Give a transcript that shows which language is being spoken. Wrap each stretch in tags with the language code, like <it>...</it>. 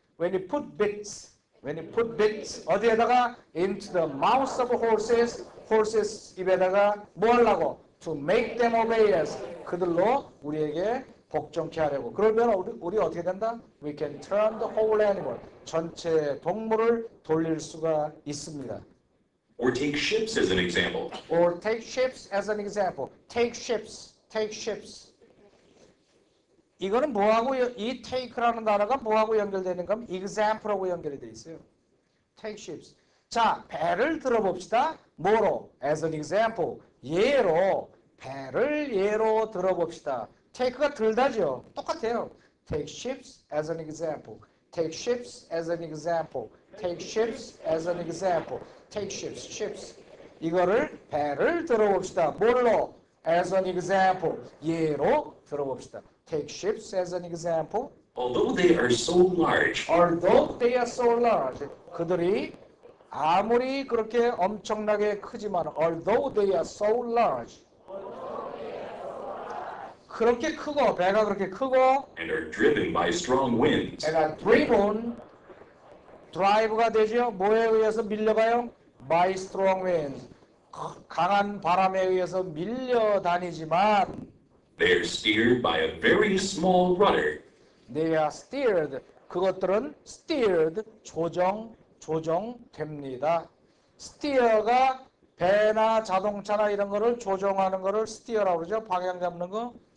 <en>When you put bits</en> <ko>어디에다가</ko> <en>into the mouths of horses</en> <ko>입에다가 뭐 하려고?</ko> <en>To make them obey us.</en> <ko>그들로 우리에게 복종케 하려고. 그러면 우리 어떻게 된다?</ko> <en>We can turn the whole animal.</en> <ko>전체 동물을 돌릴 수가 있습니다.</ko> <en>Or take ships as an example. Or take ships as an example. Take ships.</en> <ko>이거는 뭐하고 이 take라는 단어가 뭐하고 연결되는가 하면 example하고 연결이 돼 있어요.</ko> <en>Take ships.</en> <ko>자, 배를 들어봅시다. 뭐로?</ko> <en>As an example.</en> <ko>예로 배를 예로 들어봅시다. take가 들다죠. 똑같아요.</ko> <en>Take ships as an example. Take ships as an example. Take ships as an example. Take ships, ships.</en> <ko>이거를 배를 들어봅시다. 뭘로?</ko> <en>As an example.</en> <ko>예로 들어봅시다.</ko> <en>Take ships as an example. Although they are so large, Although they are so large.</en> <ko>그들이 아무리 그렇게 엄청나게 크지만</ko> <en>although they are so large.</en> <ko>그렇게 크고 배가 그렇게 크고</ko> <en>and are driven by strong winds,</en> <ko>배가 driven drive가 되죠. 뭐에 의해서 밀려가요?</ko> <en>By strong winds.</en> <ko>강한 바람에 의해서 밀려다니지만</ko> <en>they are steered by a very small rudder. they are steered.</en> <ko>그것들은 steered 조정됩니다. steer가 배나 자동차나 이런 거를 조정하는 거를 steer라고 그러죠. 방향 잡는 거.</ko>